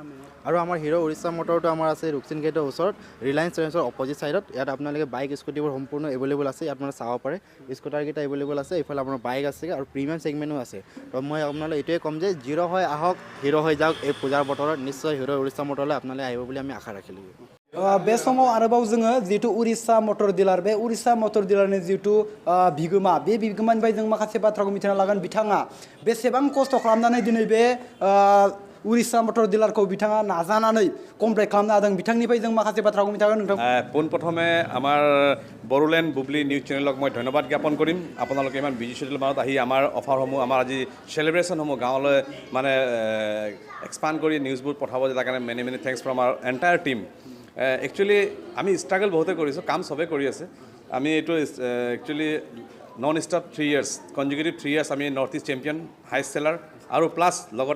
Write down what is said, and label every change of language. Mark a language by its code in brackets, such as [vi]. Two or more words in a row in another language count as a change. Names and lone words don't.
[as] আৰু আমাৰ হিৰ' উৰিষ্যা মটৰটো আমাৰ আছে ৰুকচিন গেটৰ ওচৰত ৰিলায়েন্স ট্ৰেণ্ডছৰ অপজিট ছাইডত ইয়াত আপোনালোকে [en] bike scooty [as] সম্পূৰ্ণ এভেইলেবল আছে ইয়াত মানে চাব পাৰে স্কুটাৰকেইটা এভেইলেবল আছে এইফালে আপোনাৰ বাইক আছে আৰু [en] premium segment [as] আছে তো মই আপোনালোক এইটোৱে ক'ম যে জিৰ' হৈ আহক হিৰ' হৈ যাওক এই পূজাৰ বতৰত নিশ্চয় হিৰ' উৰিষ্যা মটৰলৈ আপোনালোকে আহিব বুলি আমি আশা ৰাখিলোঁ [brx] बे समाव आरोबाव जोङो जिहेतु उरिसा मटर डिलार बे उरिसा मटर डिलारनि जिहेतु बिगोमा बे बिगोमानिफ्राय जों माखासे बाथ्राखौ मिथिना लागोन बिथाङा बेसेबां खस्थ' खालामनानै दिनै बे उरिसा मटर डिलारखौ बिथाङा नाजानानै कमप्लिट खालामनो हादों बिथांनिफ्राय जों माखासे बाथ्राखौ मिथिगोन नोंथां [as] পোনপ্ৰথমে আমাৰ বড়োলেণ্ড বুবলি নিউজ চেনেলক মই ধন্যবাদ জ্ঞাপন কৰিম আপোনালোকে ইমান [en] busy schedule [as] মাজত আহি আমাৰ অফাৰসমূহ আমাৰ আজি চেলিব্ৰেশ্যনসমূহ গাঁৱলৈ মানে এক্সপাণ্ড কৰি নিউজবোৰ পঠাব তাৰ কাৰণে [en] many many thanks from our entire team [as] একচুৱেলি আমি ষ্ট্ৰাগল বহুতে কৰিছোঁ কাম চবেই কৰি আছে আমি এইটো একচুৱেলি [en] non stop 3 years consecutive 3 years [as] আমি [en] North East champion highest seller [as] আৰু প্লাছ লগতে